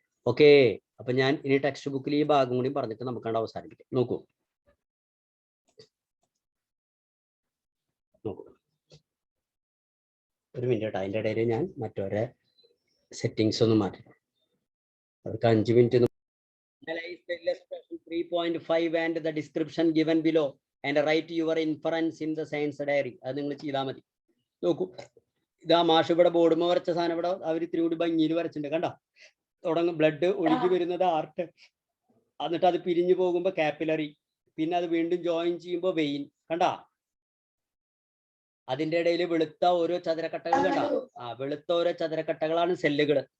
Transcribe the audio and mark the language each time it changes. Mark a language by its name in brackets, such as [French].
[Malayalam] Okay, അപ്പൊ ഞാൻ ഇനി ടെക്സ്റ്റ് ബുക്കിൽ ഈ ഭാഗം കൂടി പറഞ്ഞിട്ട് നമുക്കാണ്ട് അവസാനിപ്പിക്കാം. നോക്കൂ ഒരു മിനിറ്റ് കേട്ടോ. അതിൻ്റെ ഇടയിൽ ഞാൻ മറ്റൊരു സെറ്റിങ്സ് ഒന്ന് മാറ്റി. അവർക്ക് 5 minute. [English] Analyze the illustration 3.5 and the description given below and write your inference in the science diary. [Malayalam] അത് നിങ്ങൾ ചെയ്താൽ മതി. നോക്കൂ, ഇതാ മാഷ് ഇവിടെ ബോർഡുമ വരച്ച സാധനം ഇവിടെ അവർ ഇത്തിരി കൂടി ഭംഗിയിൽ വരച്ചിട്ടുണ്ട്. കണ്ടോ? തുടങ്ങും ബ്ലഡ് ഒഴുകി വരുന്നത് ആർട്ട്, എന്നിട്ട് അത് പിരിഞ്ഞു പോകുമ്പോൾ കാപ്പിലറി, പിന്നെ അത് വീണ്ടും ജോയിൻ ചെയ്യുമ്പോൾ വെയിൻ. കണ്ടാ? അതിന്റെ ഇടയിൽ വെളുത്ത ഓരോ ചതുരക്കട്ടകൾ കണ്ടാ? വെളുത്ത ഓരോ ചതുരക്കട്ടകളാണ് സെല്ലുകൾ.